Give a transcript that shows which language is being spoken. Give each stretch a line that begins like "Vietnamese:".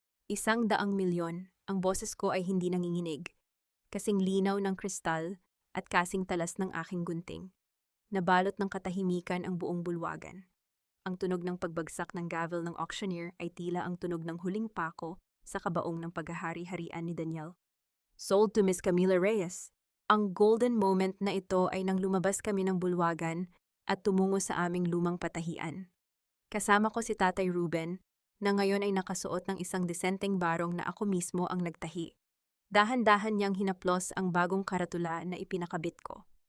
Filipino: 100,000,000, ang boses ko ay hindi nanginginig, kasing linaw ng kristal at kasing talas ng aking gunting. Nabalot ng katahimikan ang buong bulwagan. Ang tunog ng pagbagsak ng gavel ng auctioneer ay tila ang tunog ng huling pako sa kabaong ng paghahari-harian ni Daniel.
English: Sold to Miss Camila Reyes.
Filipino: Ang golden moment na ito ay nang lumabas kami ng bulwagan at tumungo sa aming lumang patahian. Kasama ko si Tatay Ruben, na ngayon ay nakasuot ng isang disenteng barong na ako mismo ang nagtahi. Dahan-dahan niyang hinaplos ang bagong karatula na ipinakabit ko.